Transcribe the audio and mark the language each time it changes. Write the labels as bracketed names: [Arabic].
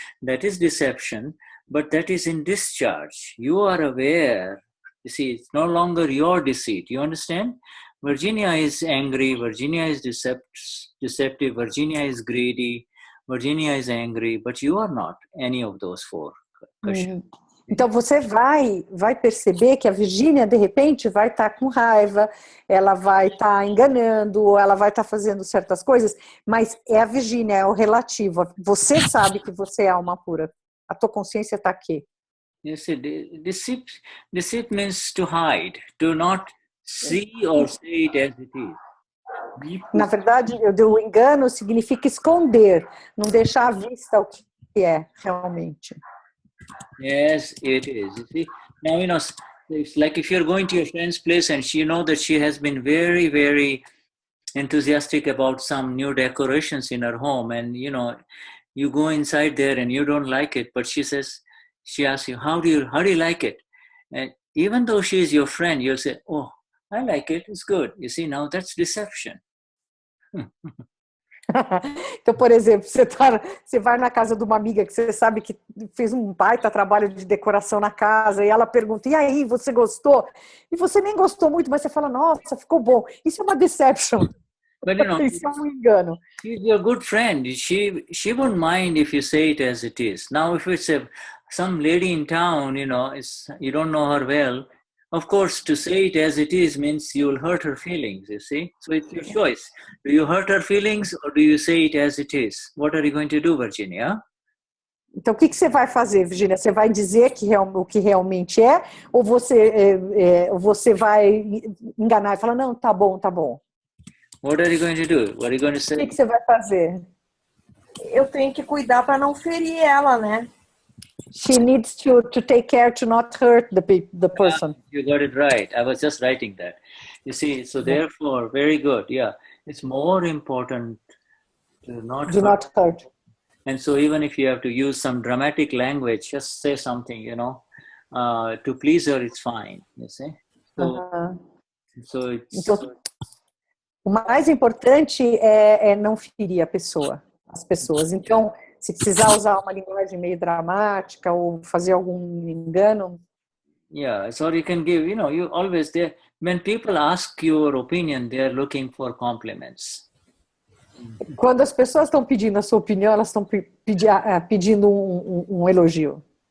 [English] That is deception, but that is in discharge. You are aware. You see, it's no longer your deceit. You understand? Virginia is angry. Virginia is deceptive. Virginia is greedy. Virginia is angry, but you are not any of those four. [Portuguese] Então você vai perceber que a Virgínia, de repente, vai estar com raiva, ela vai estar enganando, ela vai estar fazendo certas coisas, mas é a Virgínia, é o relativo. Você sabe que você é alma pura. A tua consciência está aqui. [English] You see, deceit means to hide, to not see or say it as it is. [Portuguese] Na verdade, o engano significa esconder, não deixar à vista o que é realmente. [English] Yes, it is. You see, now it's like if you're going to your friend's place and you know that she has been very, very enthusiastic about some new decorations in her home, and you go inside there and you don't like it, but she asks you, how do you like it? And even though she is your friend, you'll say, oh, I like it, it's good. You see, now that's deception. [Portuguese] Então, por exemplo, você vai na casa de uma amiga que você sabe que fez um baita trabalho de decoração na casa e ela pergunta, e aí, você gostou? E você nem gostou muito, mas você fala, nossa, ficou bom. Isso é uma deception. [English] But [Portuguese] isso é um engano. [English] She's your good friend. She won't mind if you say it as it is. Now, if it's some lady in town, you don't know her well. Of course, to say it as it is means you'll hurt her feelings, you see. So it's your choice. Do you hurt her feelings or do you say it as it is? What are you going to do, Virginia? [Portuguese] Então, o que você vai fazer, Virginia? Você vai dizer o que realmente é? Ou você vai enganar e falar, não, tá bom, tá bom? [English] What are you going to do? What are you going to [Portuguese] O [English] say? [Portuguese] que você vai fazer? Eu tenho que cuidar para não ferir ela, né? [English] She needs to take care to not hurt the person. You got it right. I was just writing that. You see, so therefore, very good. Yeah, it's more important to not Do not hurt. And so even if you have to use some dramatic language, just say something, to please her, it's fine, you see. So it's... [Portuguese] Então, o mais importante é não ferir as pessoas. Então, se precisar usar uma linguagem meio dramática ou fazer algum engano. [English] Yeah, so you can give, you always there. When people ask your opinion, they are looking for compliments. [Portuguese] Quando as pessoas estão pedindo a sua opinião, elas estão pedindo um elogio.